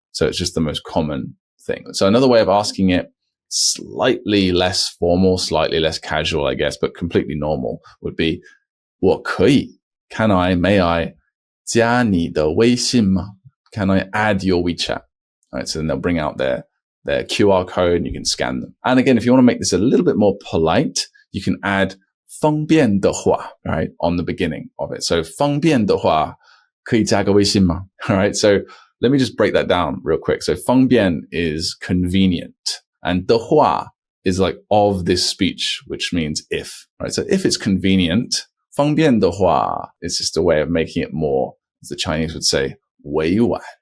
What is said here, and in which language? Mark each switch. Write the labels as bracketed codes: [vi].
[en] So it's just the most common thing. So another way of asking it, slightly less formal, slightly less casual, I guess, but completely normal, would be [zh] 我可以 [en] Can I, may I [zh] 加你的微信吗? [en] Can I add your WeChat? All right, so then they'll bring out their QR code and you can scan them. And again, if you want to make this a little bit more polite, you can add [zh] 方便的话, [en] right, on the beginning of it. [zh] So 方便的话可以加个微信吗? [en] All right, so let me just break that down real quick. So [zh] 方便 [en] is convenient, and [zh] 的话 [en] is like of this speech, which means if, right? So if it's convenient, [zh] 方便的话 [en] is just a way of making it more, as the Chinese would say, [zh] 委婉.